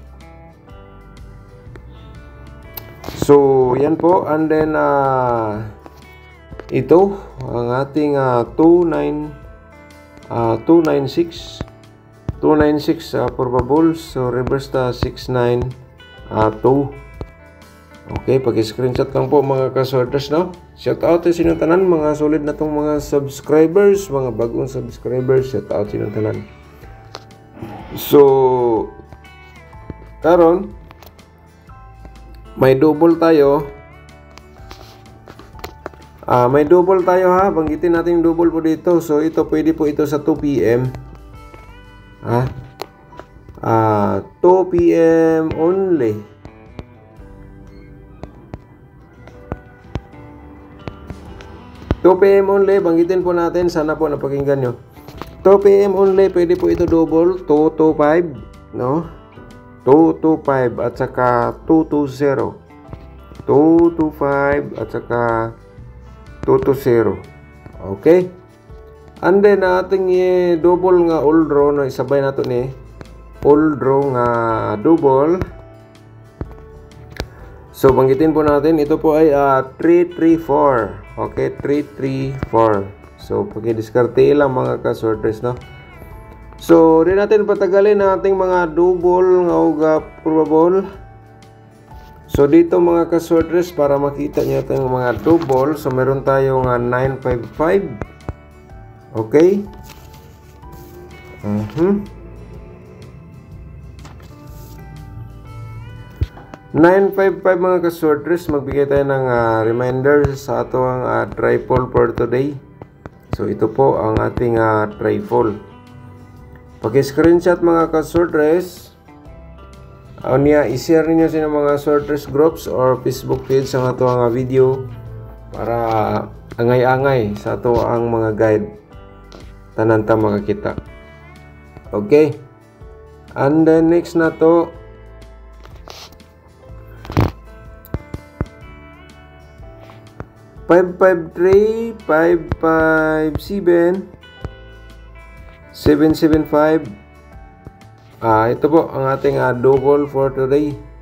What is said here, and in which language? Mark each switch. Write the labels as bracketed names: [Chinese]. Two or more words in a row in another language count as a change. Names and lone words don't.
[Filipino] So yan po, [English] and then [Filipino] ito ang ating 296 probables. [Cebuano] So reverse ta 692. [Filipino] Okay, paki-screenshot lang po mga kasorters, no? [Cebuano] Shout out sa inyong tanan, mga solid na tong mga subscribers, mga bagong subscribers. Shout out sa inyong tanan. So karon may double tayo. [Filipino] May double tayo banggitin natin yung double po dito. So ito pwede po ito sa 2 PM. [English] 2 PM only. PM only, [Filipino] banggitin po natin, sana po napakinggan nyo. [English] 2 PM only, [Filipino] pwede po ito double, 225, no? 225 at saka 220. 225 at saka 220. Okay? [English] And then [Filipino] ating double nga [English] all draw, [Filipino] no? [Cebuano] Isabay nato ni [English] all draw [Cebuano] nga double. [Filipino] So banggitin po natin, ito po ay 334. Okay, 334. So paki-diskarte lang mga ka-sorters, no? So di natin patagalin ang ating mga double nga probable. So dito mga ka-sorters, para makita niyo itong mga double, so meron tayong 955. Okay? 955 mga ka-sorters, magbigay tayo ng reminder sa ato ang trifle [English] for today. [Filipino] So ito po ang ating trifle. Paki-screenshot mga ka-sorters. [Cebuano] I-share niyo sa mga [English] sorters groups or Facebook page [Cebuano] ang ato ang video para angay-angay sa ato ang mga guide. Tanan ta makakita. Okay? [English] And then next na to, 553, 557, 775. [Filipino] Ito po ang ating double [English] for today.